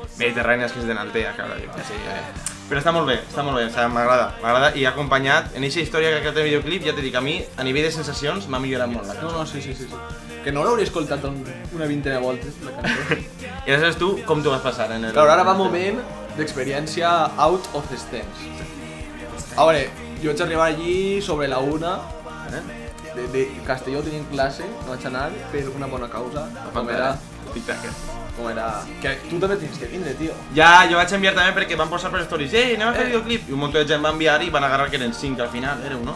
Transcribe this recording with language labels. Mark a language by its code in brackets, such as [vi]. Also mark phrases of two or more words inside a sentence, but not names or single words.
[ca] Mediterrànies, que és de Naltea, claro, jo que sé. Però està molt bé, o sigui, m'agrada. I acompanyat, en aquesta història que ha creat el videoclip, ja t'he dit que a mi, a nivell de sensacions, m'ha millorat molt la cançó. No, sí. Que no l'hauria escoltat una vintena de voltes, la cançó. I aleshores tu, com t'ho vas passar en el... Claro, ara va un moment d'experiència [en] out of the stands. [ca] A veure, jo vaig arribar allí sobre la 1, de Castelló tenint classe, no vaig anar per una bona causa, com era... Que tu també tens que vindre, tio. Ja, jo vaig enviar també perquè van posar per stories, anem a fer videoclip, i un munt de gent va enviar i van agarrar que eren 5 al final, éreu, no?